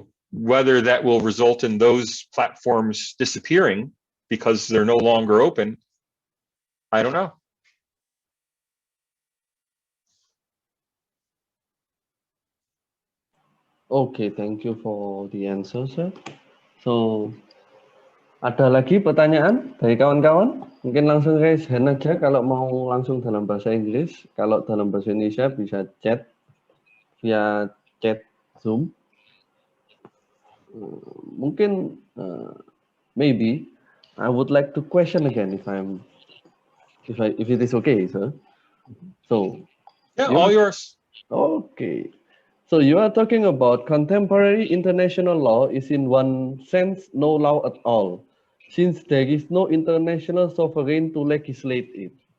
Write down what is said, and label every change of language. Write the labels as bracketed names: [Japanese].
[English] Whether that will result in those platforms disappearing because they're no longer open, I don't know. Okay, thank you for the answer, sir. [Indonesian] So, ada lagi pertanyaan dari kawan-kawan? Mungkin langsung [English] raise hand [Indonesian] aja kalau mau langsung dalam bahasa Inggris. Kalau dalam bahasa Indonesia bisa chat via chat Zoom. Mungkin [English] maybe I would like to question again if it is okay, sir. So, yeah, all yours. Okay. So you are talking about contemporary international law is in one sense no law at all, since there is no international sovereign to legislate it.